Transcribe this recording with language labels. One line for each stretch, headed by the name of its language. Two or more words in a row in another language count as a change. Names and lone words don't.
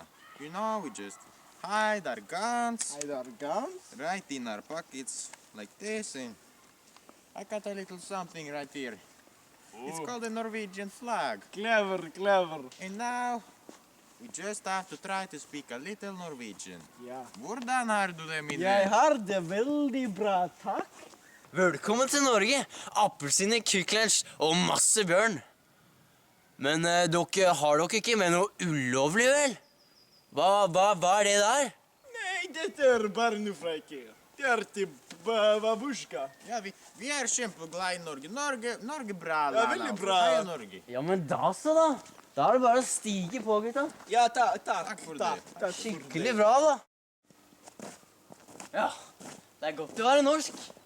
English: You know, we just hide our guns Hide our guns? right in our pockets like this, and I got a little something right here. It's called a Norwegian flag. Clever, clever. And now we just have to try to speak a little Norwegian.
Norwegian: Ja. Hvordan har du det, min Jeg venn? har det veldig bra, takk. Velkommen til Norge. Appelsiner, Kvikk Lunsj og masse bjørn. Men dere har dere ikke med noe ulovlig, vel? Hva er det der? Nei, dette er bare noe fra IKEA. Det er til babusjka. Ja, vi er kjempeglad i Norge. Norge bra. Ja, veldig bra. Heia Norge. Ja, men da så da. Da er det bare å stige på, gutta. Ja, takk. Takk for det. Takk for Skikkelig bra, da. Ja, det er godt å være norsk.